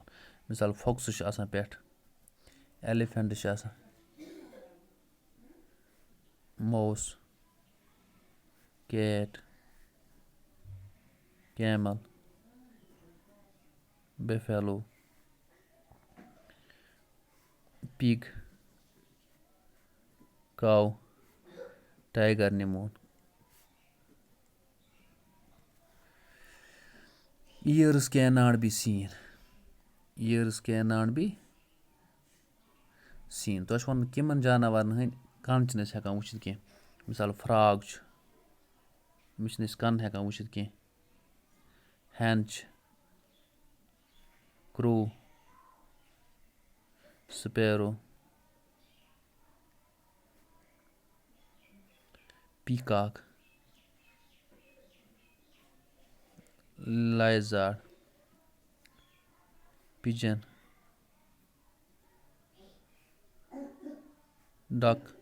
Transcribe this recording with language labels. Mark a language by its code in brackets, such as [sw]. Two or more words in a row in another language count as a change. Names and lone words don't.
[ks] مِثال فوکسٕز چھُ آسان پٮ۪ٹھ ایٚلِفٮ۪نٛٹ چھِ آسان [en] mouse cat camel buffalo pig cow tiger [ks] نِمون. [en] ears can not be seen ears can not be seen [ks] تۄہہِ چھُ وَنُن کِمَن جاناوارَن ہٕنٛدۍ کَن چھِنہٕ أسۍ ہٮ۪کان وٕچھِتھ کینٛہہ مِثال فراگ چھُ أمِس چھِنہٕ أسۍ کَن ہٮ۪کان وٕچھِتھ کینٛہہ ہٮ۪ن چھِ [en] crow sparrow peacock lizard pigeon duck